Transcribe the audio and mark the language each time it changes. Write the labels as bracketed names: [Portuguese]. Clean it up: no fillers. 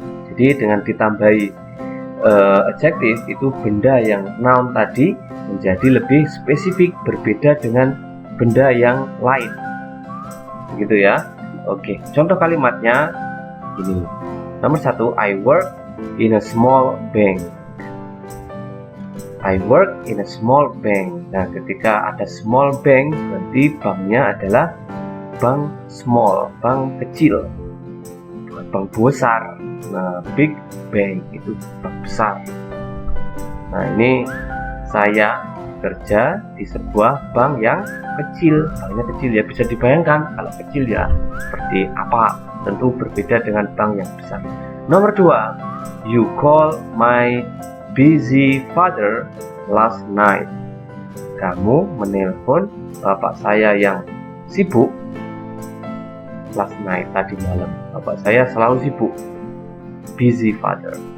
[Indonesian] Jadi dengan ditambahi adjektif, itu benda yang noun tadi menjadi lebih spesifik, berbeda dengan benda yang lain. Begitu ya. Oke, contoh kalimatnya ini. Nomor 1, [English] I work in a small bank. I work in a small bank. [Indonesian] Nah, ketika ada small bank, berarti banknya adalah bank small, bank kecil, bukan bank besar. Nah, big bank itu bank besar. Nah, ini saya kerja di sebuah bank yang kecil. Banknya kecil ya, bisa dibayangkan kalau kecil ya seperti apa. Tentu berbeda dengan bank yang besar. Nomor 2, [English] you call my busy father last night. [Indonesian] Kamu menelpon bapak saya yang sibuk [English] last night, [Indonesian] tadi malam. Bapak saya selalu sibuk. Busy father.